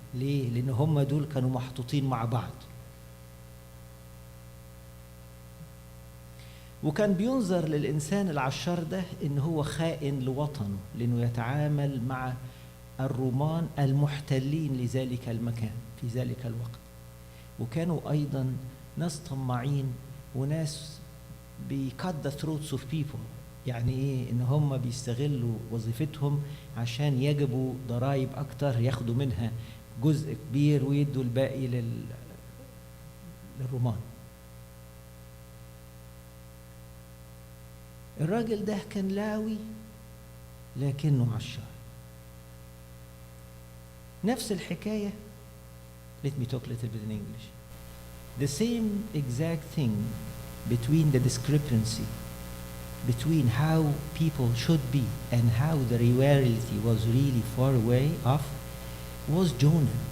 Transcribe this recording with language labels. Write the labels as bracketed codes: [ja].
[ar] ليه؟ لأن هم دول كانوا محطوطين مع بعض. وكان بينظر للإنسان العشار ده إن هو خائن لوطنه، لأنه يتعامل مع الرومان المحتلين لذلك المكان في ذلك الوقت. وكانوا أيضا ناس طماعين وناس [en] cut the throats of people. [ar] يعني إيه؟ إن هم بيستغلوا وظيفتهم عشان يجبوا ضرائب أكتر، ياخدوا منها جزء كبير ويدوا الباقي للرومان. الراجل ده كان لاوي لكنه عشار. نفس الحكاية. [en] Let me talk a little bit in English. The same exact thing between the discrepancy between how people should be and how the reality was really far away off was Jonah.